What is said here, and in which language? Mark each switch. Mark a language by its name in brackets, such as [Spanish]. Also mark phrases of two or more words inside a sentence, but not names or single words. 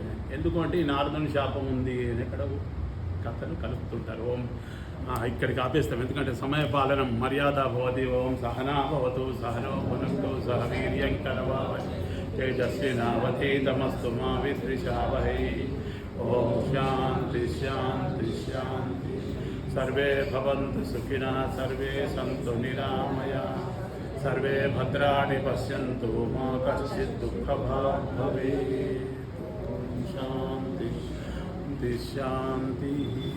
[Telugu] ఎందుకంటే ఈ నారదుని శాపం ఉంది అని ఇక్కడ కథలు కలుపుతుంటారు. ఓం ఇక్కడికి ఆపేస్తాం, ఎందుకంటే సమయ పాలనం మర్యాద భవతి. [Sanskrit] ఓం సహనా భవతు సహనో భునక్తు సహ వీర్యం కరవావహై తేజస్వినావధీతమస్తు మా విద్విషావహై. ఓం శాంతి శాంతి శాంతి. सर्वे भवन्तु सुखिनः, सर्वे सन्तु निरामयाः, सर्वे भद्राणि पश्यन्तु, मा कश्चित् दुःखभाग् भवेत्. शान्ति शान्तिः.